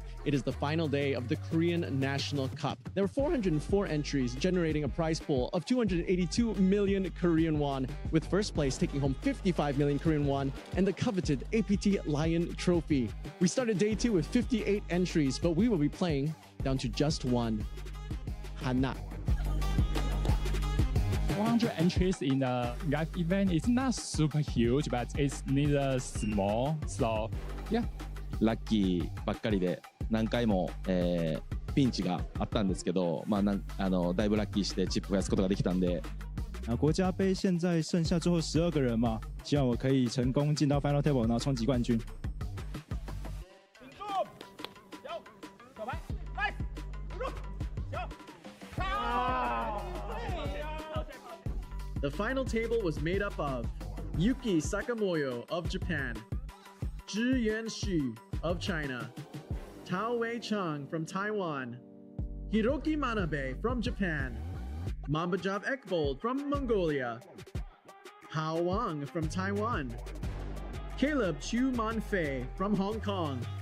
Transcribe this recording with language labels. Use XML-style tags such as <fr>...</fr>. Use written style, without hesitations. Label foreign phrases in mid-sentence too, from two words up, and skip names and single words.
<en>It is the final day of the Korean National Cup. There were 404 entries, generating a prize pool of 282 million Korean won, with first place taking home 55 million Korean won and the coveted APT Lion Trophy. We started day 2 with 58 entries, but we will be playing down to just one. Hana. 400 entries in a live event is not super huge, but it's neither small. So, yeah.</en> <ja>ラッキーばっかりで何回も、ピンチがあったんですけど、だいぶラッキーしてチップ増やすことができたんで。</ja> <zh>国家杯现在剩下最后12个人嘛，希望我可以成功进到</zh> <en>Final Table，</en> <zh>然后冲击冠军。</zh> <en>The final table was made up of Yuki Sakamoyo of Japan, Zhi Yanxi of China, Tao Wei Chang from Taiwan, Hiroki Manabe from Japan, Mambajav Ekbold from Mongolia, Hao Wang from Taiwan, Caleb Chu Manfei from Hong Kong.</en>